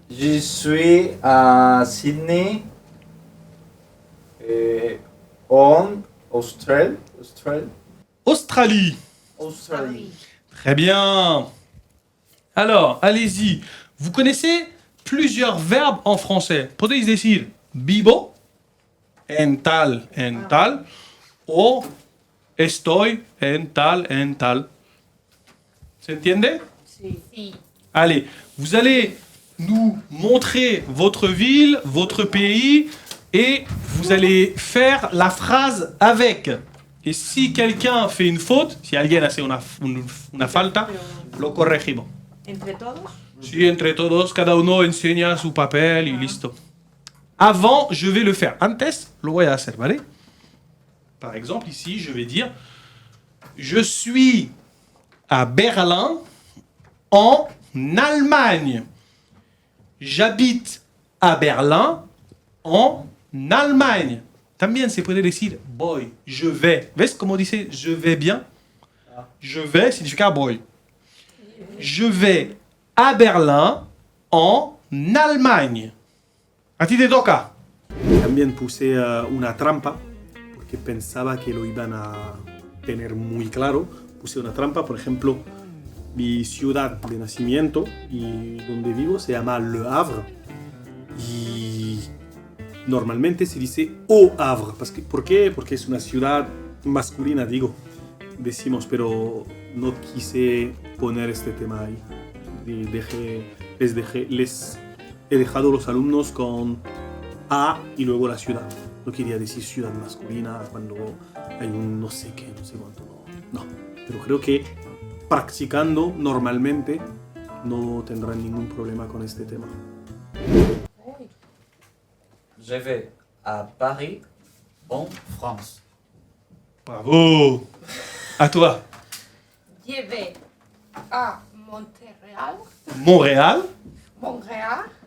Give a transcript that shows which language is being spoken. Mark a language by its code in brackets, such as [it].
[fr] Je suis à Sydney, en Australie. Australie. Australie. Très bien. Alors, allez-y. Vous connaissez plusieurs verbes en français. [es] Podéis decir vivo, en tal, o estoy en tal. ¿Se entiende? Sí. Sí. [fr] Allez, vous allez nous montrer votre ville, votre pays, et vous allez faire la phrase avec. Et si quelqu'un fait une faute, [es] si alguien hace una falta, lo corregimos. ¿Entre todos? Sí, entre todos, cada uno enseña su papel y listo. [fr] Avant, je vais le faire. [es] Antes, lo voy a hacer, ¿vale? [fr] Par exemple, ici, je vais dire je suis à Berlin, en Allemagne. J'habite à Berlin, en Allemagne. [es] También se puede decir voy, [fr] je vais. [es] ¿Ves cómo dice [fr] je vais bien? Je vais [es] significa voy. [fr] Je vais à Berlin, en Allemagne. [es] A ti te toca. También puse una trampa porque pensaba que lo iban a tener muy claro. Puse una trampa, por ejemplo, mi ciudad de nacimiento y donde vivo se llama Le Havre y normalmente se dice Au Havre. ¿Por qué? Porque es una ciudad masculina, decimos, pero no quise poner este tema ahí. Les he dejado los alumnos con A y luego la ciudad. No quería decir ciudad masculina cuando hay un no sé qué, no sé cuánto. No. Pero creo que practicando normalmente no tendrán ningún problema con este tema. [fr] Je vais à Paris, en France. Bravo. À toi. Je vais à Montréal. Montréal. Montréal.